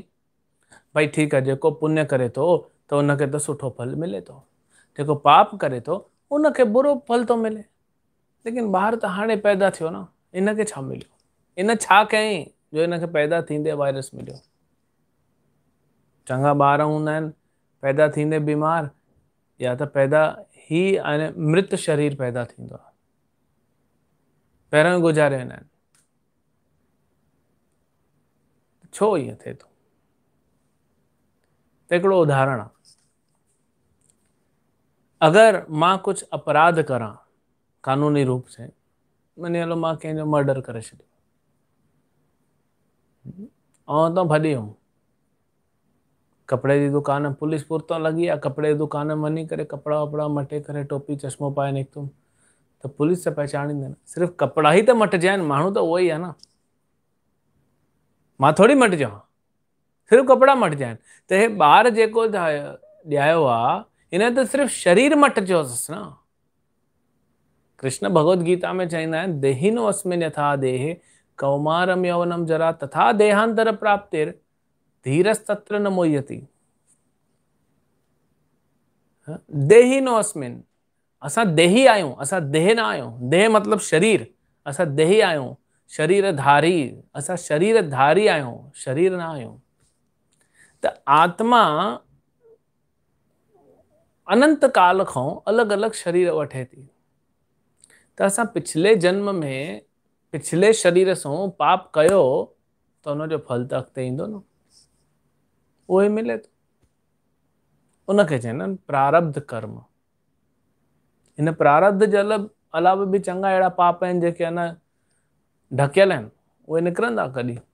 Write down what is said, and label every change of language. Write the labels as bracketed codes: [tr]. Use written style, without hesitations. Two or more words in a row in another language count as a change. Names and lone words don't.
[sd] भई ठीकु आहे, जेको पुण्य करे थो त उनखे त सुठो फल मिले थो, जेको पाप करे थो उनखे बुरो फल थो मिले। लेकिन ॿार त हाणे पैदा थियो न, इनखे छा मिलियो? इन छा कयईं जो इनखे पैदा थींदे वायरस मिलियो? चङा ॿार हूंदा आहिनि पैदा थींदे बीमार, या त पैदा ही मृत शरीर पैदा थींदो आहे, पहिरियों ई गुज़ारे वेंदा आहिनि। छो ईअं थिए थो? त हिकिड़ो उदाहरण आहे, अगरि मां कुझु अपराध करां [hi] कानूनी रूप से, [sd] मनी हलो मां कंहिंजो मर्डर करे छॾियो ऐं तो भॼी वियुमि, कपिड़े जी दुकान पुलिस पुरतो लॻी आहे, कपिड़े जी दुकान में वञी करे कपिड़ा वपिड़ा मटे करे टोपी चश्मो पाए निकितुमि, त पुलिस त पहचानींदे न। सिर्फ़ु कपिड़ा ई त मटिजिया आहिनि, माण्हू त उहो ई आहे न। मां थोरी मटिजां, सिर्फ़ु कपिड़ा मटिजिया आहिनि। त हे ॿार जेको ॼायो आहे, हिन त सिर्फ़ु शरीर मटिजियोसि न। कृष्ण भगवत गीता में चवंदा आहिनि, [sa] देहिनो अस्मिन् यथा देहे कौमारम यौवनम जरा तथा देहांतर प्राप्तिर धीरस्तत्र न मोह्यति। देहिनो अस्मिन्, [sd] असां देही आहियूं, असां देह न आहियूं। देह मतिलबु शरीर, असां देही आहियूं, शरीरधारी, असां शरीरधारी आहियूं, शरीर न आहियूं। त आत्मा अनंत काल खां अलॻि अलॻि शरीर वठे थी। त असां पिछले जन्म में पिछले शरीर सां पाप कयो त हुनजो फल त अॻिते ईंदो न, उहो ई मिले थो। उनखे चवंदा आहिनि प्रारब्ध कर्म। हिन प्रारब्ध जे अलावा बि चङा अहिड़ा पाप आहिनि जेके अञा ढकियल आहिनि, उहे निकिरंदा कॾहिं।